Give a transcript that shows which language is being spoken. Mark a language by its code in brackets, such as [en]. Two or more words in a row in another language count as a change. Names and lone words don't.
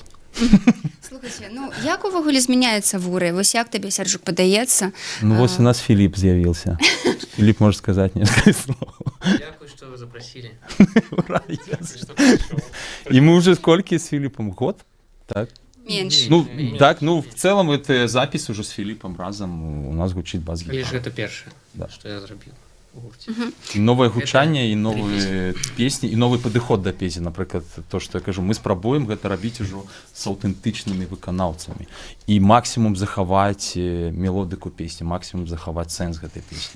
[be] Слухайце, ну як увогуле змяняецца вуры? Вось як табе, Сяржук, падаецца? Ну вось у нас Філіп з'явіўся. Філіп можа сказаць некалькі слоў. Дякую, што вы запрасілі. І мы уже сколькі з Філіпам? Год? Так? Менш. Ну, так, ну, [ru] в целом это запись уже с Филиппом разом у нас гучит бас-гитара. [be] Лишь гэта першае, Да. што я зрабіў у гурце. І новае гучанне, і новыя песні, і новы падыход да песні. Напрыклад, то, што я кажу, мы спрабуем гэта рабіць ужо з аўтэнтычнымі выканаўцамі. І максімум захаваць мелодыку песні, максімум захаваць сэнс гэтай песні.